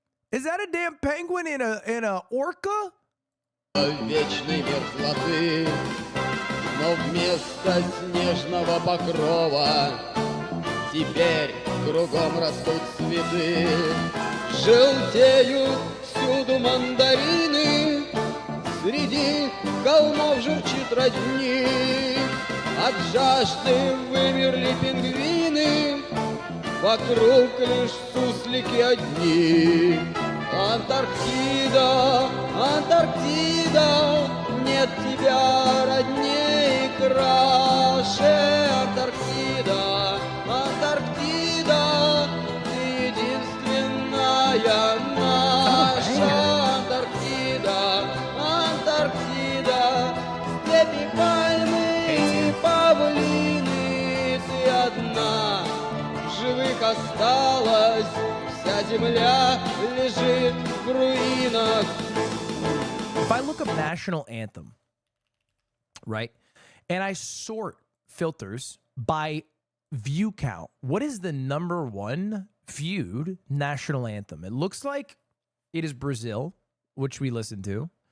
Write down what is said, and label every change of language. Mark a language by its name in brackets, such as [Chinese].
[English] Is that a damn penguin in a orca? [Russian] Вечной мерзлоты, но вместо снежного покрова теперь кругом растут цветы. Желтеют всюду мандарины, среди холмов журчит родник. От жажды вымерли пингвины, вокруг лишь суслики одни. Антарктида, Антарктида, нет тебя роднее и краше. Антарктида, Антарктида, ты единственная наша. Антарктида, Антарктида, степи, пальмы и павлины, ты одна. Живых осталось, вся земля лежит в руинах. [English] If I look up national anthem, right, and I sort filters by view count, what is the number one viewed national anthem? It looks like it is Brazil, which we listen to.